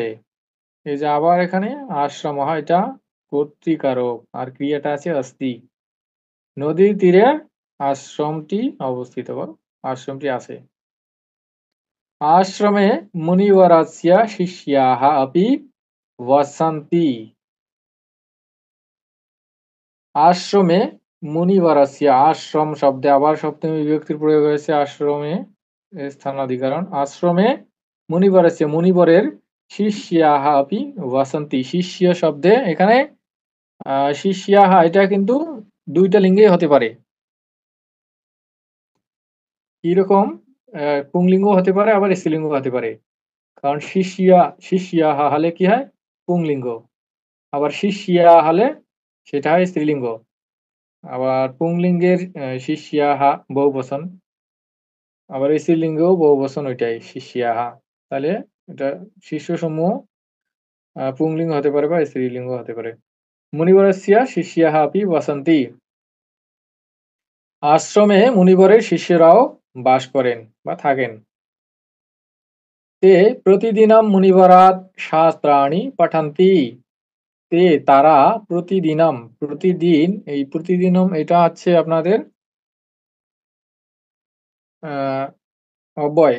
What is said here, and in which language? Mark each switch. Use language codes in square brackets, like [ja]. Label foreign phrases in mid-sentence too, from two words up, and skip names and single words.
[bn] এই যে আবার এখানে আশ্রমঃ, এটা কর্তৃকারক, আর ক্রিয়াটা আছে অস্তি। নদীর তীরে আশ্রমটি অবস্থিত বা আশ্রমটি আছে। [sa] আশ্রমে মুনিবরস্য শিষ্যাः अपि वसन्ति। আশ্রমে মুনিবরস্য, [bn] আশ্রম শব্দে আবার সপ্তমী বিভক্তির প্রয়োগ হয়েছে। আশ্রমে স্থানাধিকরণ। [sa] আশ্রমে মুনিবরস্য, মুনিবরের, শিষ্যাः अपि वसन्ति, [bn] শিষ্য শব্দে এখানে শিষ্যাः, এটা কিন্তু দুইটা লিঙ্গেই হতে পারে। কিরকম? পুংলিঙ্গ হতে পারে, আবার স্ত্রীলিঙ্গ হতে পারে। কারণ শিষ্যাः হলে কি হয়? পুংলিঙ্গ। আবার শিষ্যা হলে সেটা হয় স্ত্রীলিঙ্গ। আবার পুংলিঙ্গের শিষ্যাः বহুবচন, আবার স্ত্রীলিঙ্গেও বহুবচন, ওইটাই শিষ্যাः। তাহলে এটা শিষ্য সমূহ পুংলিঙ্গ হতে পারে বা স্ত্রীলিঙ্গ হতে পারে। [sa] মুনিবরস্য শিষ্যাः अपि वसन्ति। [bn] আশ্রমে মুনিবরের শিষ্যরাও বাস করেন বা থাকেন। [sa] তে প্রতিদিনম মুনিবরাৎ শাস্ত্রাণি পঠন্তি। [bn] তে তারা প্রতিদিনম, প্রতিদিন, এই প্রতিদিনম এটা হচ্ছে আপনাদের অব্যয়।